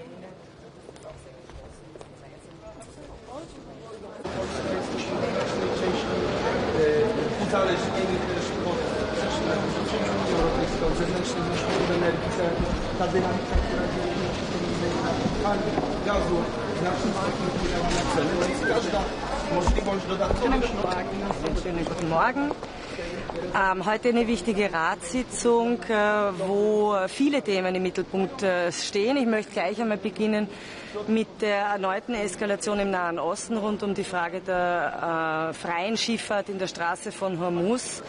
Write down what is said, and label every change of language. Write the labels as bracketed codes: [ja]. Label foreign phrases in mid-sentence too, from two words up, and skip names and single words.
[pl] Uzależnieni też od Unii Europejskiej, od zewnętrznych źródeł energii, ta dynamika, która dzieje się na fali gazu, znacznie wpłynęła na ceny, więc każda możliwość dodatkowych [de] Schönen guten Morgen. Heute eine wichtige Ratssitzung, wo viele Themen im Mittelpunkt stehen. Ich möchte gleich einmal beginnen mit der erneuten Eskalation im Nahen Osten rund um die Frage der freien Schifffahrt in der Straße von Hormuz.